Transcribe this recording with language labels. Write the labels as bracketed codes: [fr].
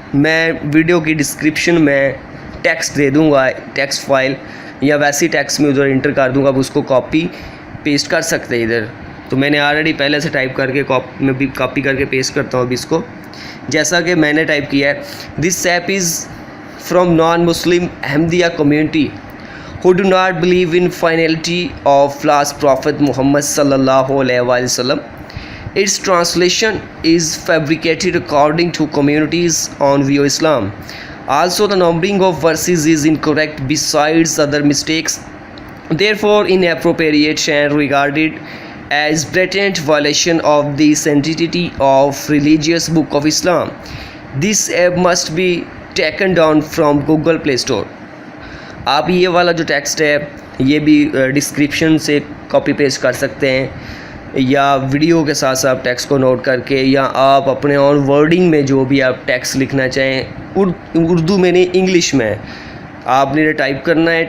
[ur] میں ویڈیو کی ڈسکرپشن میں ٹیکسٹ دے دوں گا، ٹیکسٹ فائل، یا ویسی ٹیکسٹ میں ادھر انٹر کر دوں گا، آپ اس کو کاپی پیسٹ کر سکتے ہیں ادھر. تو میں نے آلریڈی پہلے سے ٹائپ کر کے میں بھی کاپی کر کے پیسٹ کرتا ہوں ابھی اس کو، جیسا کہ میں نے ٹائپ کیا ہے. [en] This app is from non Muslim Ahmadiyya community who do not believe in finality of last prophet Muhammad sallallahu alaihi wasallam. Its translation is fabricated according to communities on view Islam. Also, the numbering of verses is incorrect besides other mistakes, therefore inappropriate and regarded as blatant violation of the sanctity of religious book of Islam. This app must be taken down from Google Play Store. [ur] آپ یہ والا جو text ہے یہ بھی description سے copy paste کر سکتے ہیں. یا ویڈیو کے ساتھ ساتھ ٹیکسٹ کو نوٹ کر کے، یا آپ اپنے اون ورڈنگ میں جو بھی آپ ٹیکسٹ لکھنا چاہیں، اردو میں نہیں انگلش میں آپ نے ٹائپ کرنا ہے.